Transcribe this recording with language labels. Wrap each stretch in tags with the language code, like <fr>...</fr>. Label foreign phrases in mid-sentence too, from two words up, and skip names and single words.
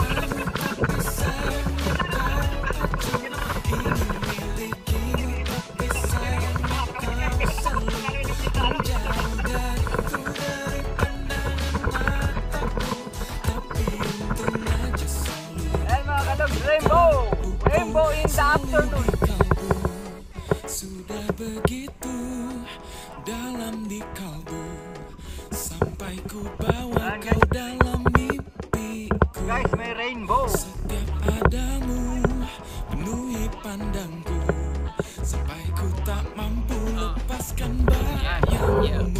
<id>Menyapamu tapi sayangnya kau acuh. Ingin milikimu tapi sayangnya kau selalu menjauh dariku, dari pandangan mataku. Tapi untung aja selalu</id> <tl>Ayan mga kalog, rainbow!</tl> <en>Rainbow in the afternoon!</en> <id>kalbu. Sudah begitu dalam di kalbu, sampai ku bawa kau dalam mimpiku.</id> <tl>Guys, may rainbow.</tl> <id>Setiap adamu penuhi pandangku, sampai ku tak mampu lepas lepaskan bayangmu.</id>